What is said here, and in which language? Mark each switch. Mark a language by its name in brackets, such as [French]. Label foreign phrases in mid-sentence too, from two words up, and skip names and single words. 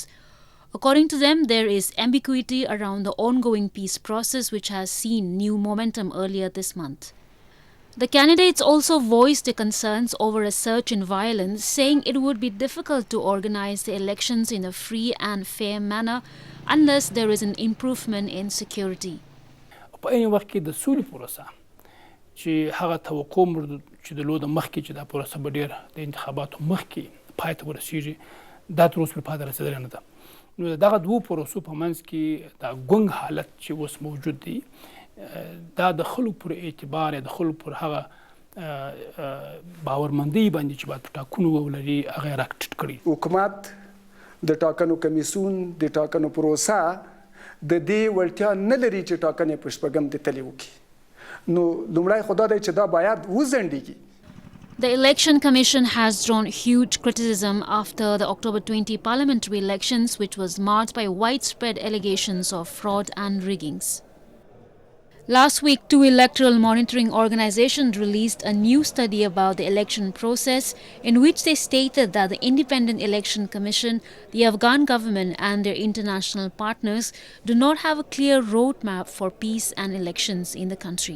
[English] According to them, there is ambiguity around the ongoing peace process, which has seen new momentum earlier this month. The candidates also voiced their concerns over a surge in violence, saying it would be difficult to organize the elections in a free and fair manner unless there is an improvement in security. [Pashto] په این وخت کې د سولې پروسه چې هغه توقع مرده چې د لوده مخکې چې دا پروسه به ډېر د انتخاباتو مخکې پای ته ورسیږي دا تر اوسه پورې پای ته رسېدلی نه ده. نو دغه دوو پروسو په منځ کې دا ګونګ حالت چې اوس موجود دی دا د خلکو پر اعتبار یا د خلکو پر هغه باورمندۍ باندې چې باید په ټاکنو ولري هغه یې راټیټ کړي. حکومت د ټاکنو کمیسیون د ټاکنو پروسه د دې وړتیا نه لري چې ټاکنې په شپږم د تلې وکړي. نو لومړی خو دا دی چې دا باید وځنډېږي. [English] The Election Commission has drawn huge criticism after the October 20 parliamentary elections, which was marked by widespread allegations of fraud and riggings. Last week, two electoral monitoring organizations released a new study about the election process, in which they stated that the Independent Election Commission, the Afghan government and their international partners do not have a clear roadmap for peace and elections in the country.